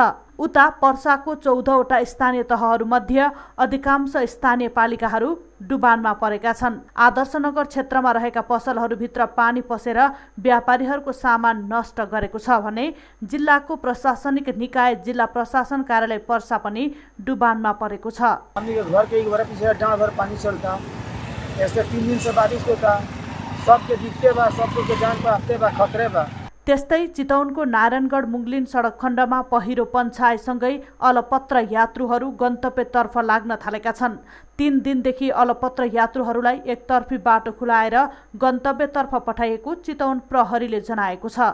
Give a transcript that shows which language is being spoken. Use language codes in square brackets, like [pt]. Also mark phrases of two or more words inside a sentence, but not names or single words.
[ne] उता पर्साको 14वटा स्थानीय तहहरूमध्ये अधिकांश स्थानीय पालिकाहरू डुबानमा परेका छन्। आदर्शनगर क्षेत्रमा रहेका पसलहरूभित्र पानी पसेर व्यापारीहरूको सामान नष्ट गरेको छ भने जिल्लाको प्रशासनिक निकाय जिल्ला प्रशासन कार्यालय पर्सा पनि डुबानमा परेको छ। [bho] हामीले घर के एक बार पीछे डाँड भर पानी चलता, ऐसे 3 दिन से बारिश होता, सबके दिखते बा, सबको जान पे आते बा, खतरे बा। [ne] त्यस्तै चितवनको नारायणगढ मुङ्लिन सडक खण्डमा पहिरो पन्छाएसँगै अलपत्र यात्रुहरू गन्तव्यतर्फ लाग्न थालेका छन्। 3 दिनदेखि अलपत्र यात्रुहरूलाई एकतर्फी बाटो खुलाएर गन्तव्यतर्फ पठाइएको चितवन प्रहरीले जनाएको छ।